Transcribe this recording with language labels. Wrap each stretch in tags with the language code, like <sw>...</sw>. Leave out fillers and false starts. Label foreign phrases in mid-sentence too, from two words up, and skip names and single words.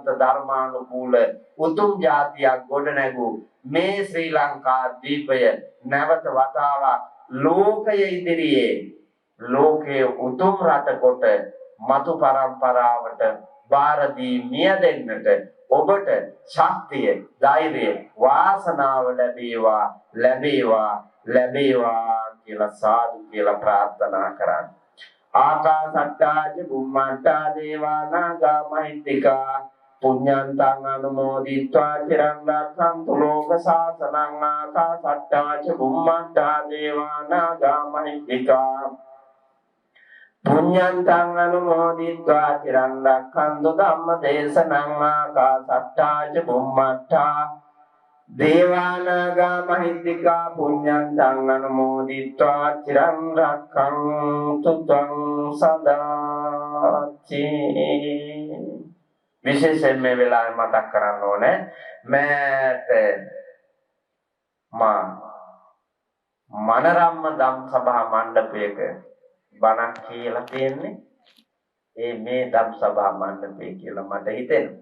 <si>ධර්මානුකූල උතුම් જાතියක් ගොඩනැගූ මේ ශ්‍රී ලංකා දීපය නැවත වතාවක් ලෝකයේ ඉදිරියේ ලෝකයේ උතුම් රට කොට මතු පරම්පරාවට බාර දී මිය දෙන්නට ඔබට ශක්තිය, ධෛර්යය, වාසනාව ලැබේවා ලැබේවා ලැබේවා කියලා සාදු කියලා ප්‍රාර්ථනා කරන්න.</si> <pi>ආකාසට්ටාච බුම්මට්ටා දේවානාගා මහිත්‍තිකා පුඤ්ඤන්තං අනුමෝදිत्वा චිරං රක්ඛන්තු ලෝක සාසනං. ආකාසට්ටාච බුම්මට්ටා දේවානාගා මහිත්‍තිකා පුඤ්ඤන්තං අනුමෝදිत्वा චිරං රක්ඛන්තු ධම්ම දේශනං. ආකාසට්ටාච බුම්මට්ටා දේවානාගා මහිත්‍තිකා පුඤ්ඤන්තං අනුමෝදිत्वा චිරං රක්ඛන්තු ත්වං සදාචි.</pi> <si>විශේෂයෙන් මේ වෙලාවේ මතක් කරන්න ඕනේ මෑත මනරම්ම ධම් සභා මණ්ඩපයක බණක් කියලා තියෙන්නේ. මේ ධම් සභා මණ්ඩපය කියලා මට හිතෙනවා.</si>